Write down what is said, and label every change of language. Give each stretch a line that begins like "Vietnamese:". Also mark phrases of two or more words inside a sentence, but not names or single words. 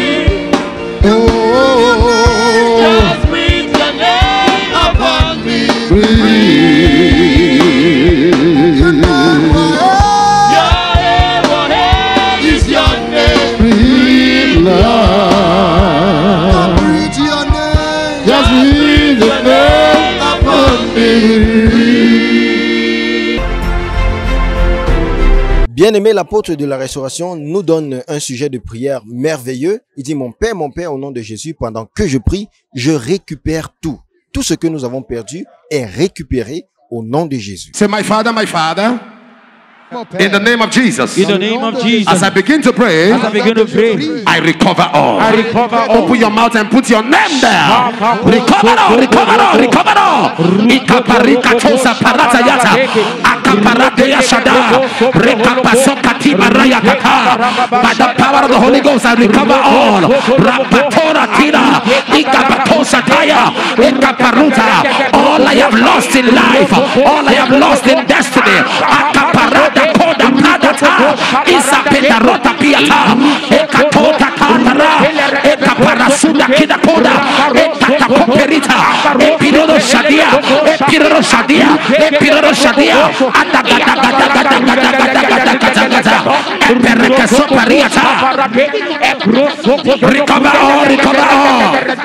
English: Oh, just breathe your name upon me. Breathe. Yahweh is your name. Breathe, Lord.
French: Bien-aimé, l'apôtre de la restauration nous donne un sujet de prière merveilleux. Il dit, mon Père, au nom de Jésus, pendant que je prie, je récupère tout. Tout ce que nous avons perdu est récupéré au nom de Jésus.
English: Say, my Father, in the name of Jesus. In the name of Jesus. As I begin to pray, I recover all. I recover all. Open your mouth and put your name there. Recover all, recover all, recover all. Ikaparika tosa parata yata. Akaparate yashada. Rekapasoka tibaraya kata. By the power of the Holy Ghost, I recover all. Rapatora tira. Ikapatosa taya. Ikaparuta. All I have lost in life, all I have lost in destiny. Akaparata koda pradata. Isa pedarota piata. Ekatota katara. Ekaparasuda kida koda. Ekatapoperita. Epirodo shadia. Epiroro Shadia, Epiroro Shadia, recover all, recover all.